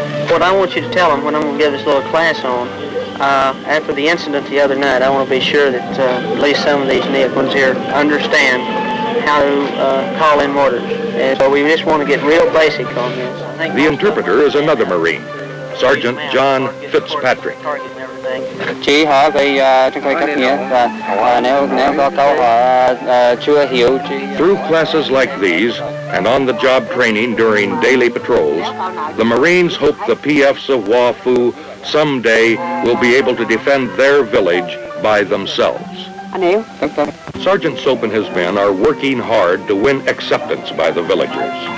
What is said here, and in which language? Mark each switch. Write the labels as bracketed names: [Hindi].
[English] What I want you to tell them, what I'm going to give this little class on, after the incident the other night, I want to be sure that at least some of these new ones here understand how to call in orders. And so we just want to get real basic on this. The interpreter is another Marine, Sergeant John Fitzpatrick. [Vietnamese] Chỉ họ thì chúng tôi cắt nghĩa và nếu có câu họ chưa hiểu [English] Through classes like these and on-the-job training during daily patrols, the Marines hope the PFs of Hoa Phu someday will be able to defend their village by themselves. Sergeant Soap and his men are working hard to win acceptance by the villagers.